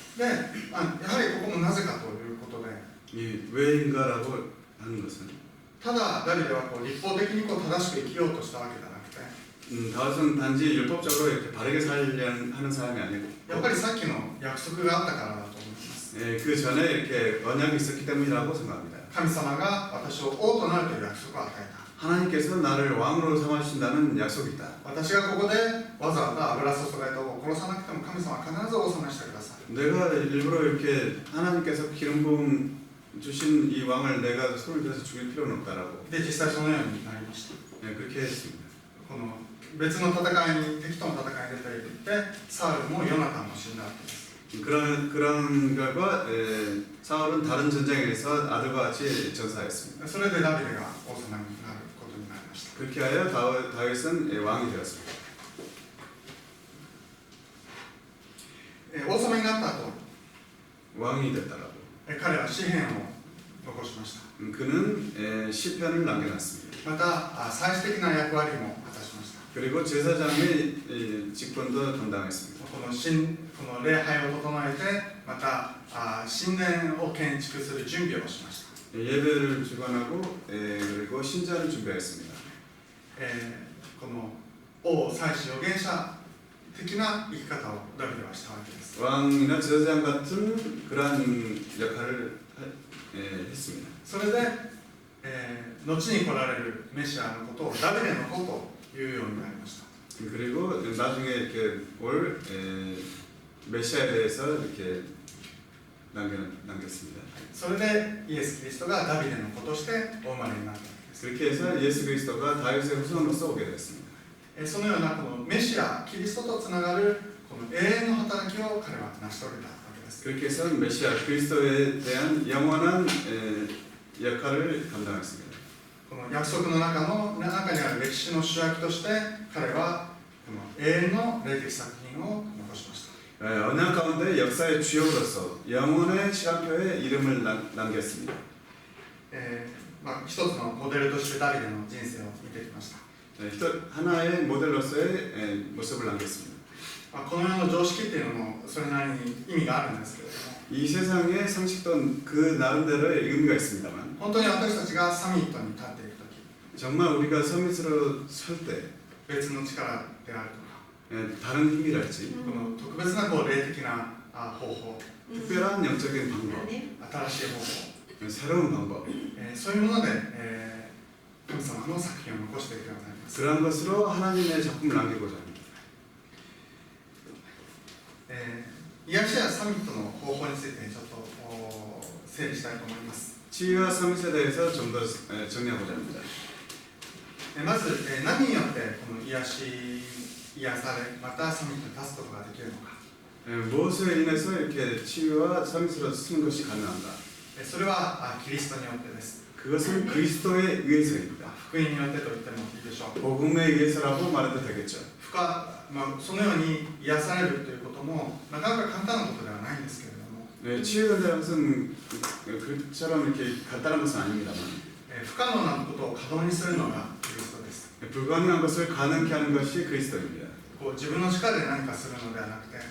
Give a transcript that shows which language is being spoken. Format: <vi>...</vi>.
<ja>で、やはりここもなぜかということで</ja> <ko>이 왜인가라고 하는 것은</ko> <ja>ただダビデは立法的に正しく生きようとしたわけじゃなくて</ja> <ko>다윗은 단지 율법적으로 이렇게 바르게 살려는 하는 사람이 아니고</ko> <ja>やっぱりさっきの約束があったからだと思います。</ja> <ko>그 전에 이렇게 언약이 있었기 때문이라고 생각합니다.</ko> <ja>神様が私を王となるという約束を与えた。</ja> <ko>하나님께서 나를 왕으로 삼아주신다는 약속이 있다.</ko> <ja>私がここでわざわざ油注がれた王を殺さなくても神様は必ず王様にしてください。</ja> <ko>내가 일부러 이렇게 하나님께서 기름 부음 주신 이 왕을 내가 손을 들어서 죽일 필요는 없다라고.</ko> <ja>で実際そのようになりました。</ja> <ko>그렇게 했습니다.</ko> <ja>この別の戦いに敵との戦いに出ていってサウルもヨナタンも死んだわけです。</ja> <ko>그런 결과 사울은 다른 전쟁에서 아들과 같이 전사했습니다.</ko> <ja>それでダビデが王様になることになりました。</ja> <ko>그렇게 하여 다윗은 왕이 되었습니다.</ko> <ja>王様になった後</ja> <ko>왕이 됐다라고.</ko> <ja>彼は詩篇を残しました。</ja> <ko>그는 시편을 남겨놨습니다.</ko> <ja>また祭司的な役割も果たしました。</ja> <ko>그리고 제사장의 직분도 감당했습니다.</ko> <ja>この礼拝を整えてまた神殿を建築する準備をしました。</ja> <ko>예배를 주관하고 그리고 신전을 준비했습니다.</ko> <ja>この王祭司預言者的な生き方をダビデはしたわけです。</ja> <ko>왕이나 제사장 같은 그러한 역할을 했습니다.</ko> <ja>それで、後に来られるメシアのことをダビデの子というようになりました。</ja> <ko>그리고 나중에 이렇게 올 메시아에 대해서 이렇게 남겼습니다.</ko> <ja>それでイエス・キリストがダビデの子としてお生まれになったわけです。</ja> <ko>그렇게 해서 예수 그리스도가 다윗의 후손으로서 오게 되었습니다.</ko> <ja>そのようなこのメシア、キリストとつながるこの永遠の働きを彼は成し遂げたわけです。</ja> <ko>그렇게 해서 메시아 그리스도에 대한 영원한 역할을 감당했습니다.</ko> <ja>この約束の中にある歴史の主役として彼はこの永遠の霊的作品を残しました。</ja> <ko>언약 가운데 역사의 주역으로서 영원의 시간표에 이름을 남겼습니다.</ko> <ja>一つのモデルとしてダビデの人生を見てきました。</ja> <ko>하나의 모델로서의 모습을 남겼습니다.</ko> <ja>この世の常識っていうのもそれなりに意味があるんですけれども、</ja> <ko>이 세상의 상식도 그 나름대로의 의미가 있습니다만</ko> <ja>本当に私たちがサミットに立っていくとき、</ja> <ko>정말 우리가 서밋으로 설 때</ko> <ja>別の力であるとか、</ja> <ko>다른 힘이랄지</ko> <ja>この特別な霊的な方法、</ja> <ko>특별한 영적인 방법,</ko> <ja>新しい方法、</ja> <ko>새로운 방법</ko> <ja>そういうもので、神様の作品を残していくようになります。</ja> <ko>그런 것으로 하나님의 작품을 남기고자 합니다.</ko> <ja>癒しやサミットの方法についてちょっと整理したいと思います。</ja> <ko>치유와 서밋에 대해서 좀 더 정리하고자 합니다.</ko> <ja>まず、何によってこの癒され、またサミットに立つことができるのか。</ja> <ko>무엇을 인해서 이렇게 치유와 서밋으로 쓰는 것이 가능한가?</ko> <ja>それはキリストによってです。</ja> <ko>그것은 그리스도에 의해서입니다.</ko> <ja>福音によってと言ってもいいでしょう。</ja> <ko>복음에 의해서라고 말해도 되겠죠.</ko> <ja>そのように癒されるということもなかなか簡単なことではないんですけれども、</ja> <ko>치유된다는 것은 그처럼 이렇게 간단한 것은 아닙니다만</ko> <ja>不可能なことを可能にするのがキリストです。</ja> <ko>불가능한 것을 가능케 하는 것이 그리스도입니다.</ko> <ja>自分の力で何かするのではなくて、</ja>